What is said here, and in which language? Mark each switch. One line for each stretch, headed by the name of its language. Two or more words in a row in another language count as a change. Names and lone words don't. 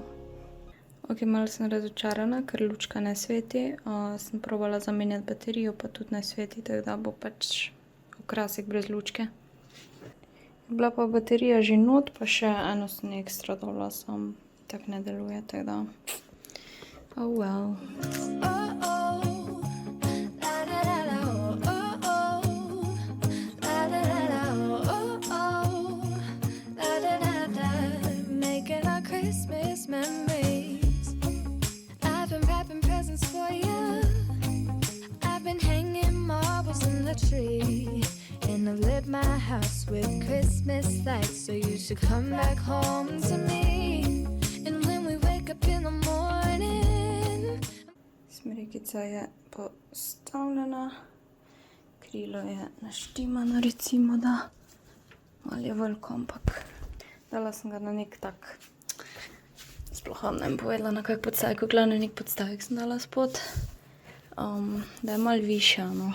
Slovenian: Ok, malo sem razočarana, ker lučka ne sveti. Sem probala zamenjati baterijo, pa tudi ne sveti, tako da bo pač okrasek brez lučke. Bila pa baterija že not, pa še eno sem ekstra dala, sam tako ne deluje, tako da
English: oh well. Oh oh, la la la la, oh oh, la la la la, oh oh, la la la la, making our Christmas memories. I've been wrapping presents for you. I've been hanging marbles in the tree. And I've lit my house with Christmas lights, so you should come back home to me. And when we wake up in the morning,
Slovenian: Smrekica je postavljena, krilo je naštimano, recimo, da malo je veliko, ampak dala sem ga na nek tak, sploh vam ne bom povedala, na kak podstavek, v glavnem nek podstavek sem dala spod, da je malo višja, no.